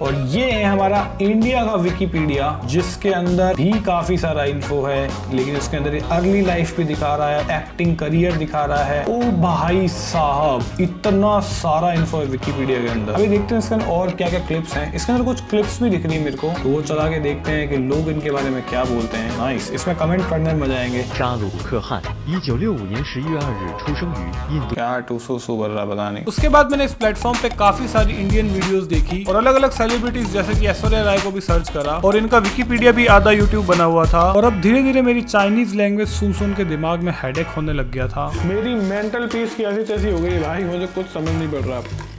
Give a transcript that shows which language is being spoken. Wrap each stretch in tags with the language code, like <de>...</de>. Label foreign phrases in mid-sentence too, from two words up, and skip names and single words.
<hi>और ये है हमारा इंडिया का विकिपीडिया, जिसके अंदर भी काफी सारा इन्फो है, लेकिन उसके अंदर</hi> <en>early life</en> <hi>भी दिखा रहा है,</hi> <en>acting career</en> <hi>दिखा रहा है। ओ भाई साहब, इतना सारा इन्फो है विकिपीडिया के अंदर। अभी देखते हैं इसके अंदर और क्या क्या क्लिप्स हैं। इसके अंदर कुछ क्लिप्स भी दिख रही है मेरे को, तो वो चला के देखते हैं कि लोग इनके बारे में क्या बोलते हैं। नाइस, इसमें कमेंट पढ़ने में मजा आएंगे।</hi> <zh>沙鲁克汗，1965年11月2日出生于印度。</zh> <hi>क्या टूसू बोल रहा पता नहीं। उसके बाद मैंने इस प्लेटफॉर्म पे काफी सारी</hi> <en>Indian videos</en> <hi>देखी और अलग अलग सेलिब्रिटीज जैसे कि ऐश्वर्या राय को भी सर्च करा, और इनका विकिपीडिया भी आधा यूट्यूब बना हुआ था। और अब धीरे धीरे मेरी</hi> <en>Chinese language</en> <hi>सुन के दिमाग में हेडेक होने लग गया था। मेरी</hi> <en>mental peace</en> <hi>की ऐसी तैसी हो गई भाई, मुझे कुछ समझ नहीं पड़ रहा।</hi>